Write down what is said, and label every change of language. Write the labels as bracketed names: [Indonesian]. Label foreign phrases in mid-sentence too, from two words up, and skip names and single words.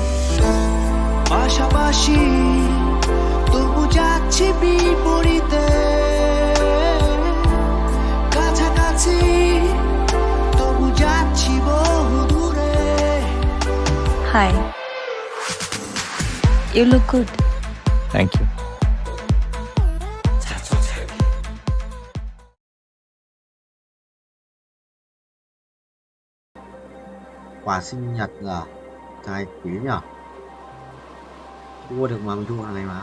[Bangla] পাশাপাশি তবু যাচ্ছি বিপরীতে, কাছাকাছি তবু যাচ্ছি বহু দূরে। [English] হাই, You look good. Thank you. [Vietnamese] Quà sinh nhật à? Trời quý nhở? Mua được mà mình thu hàng này mà.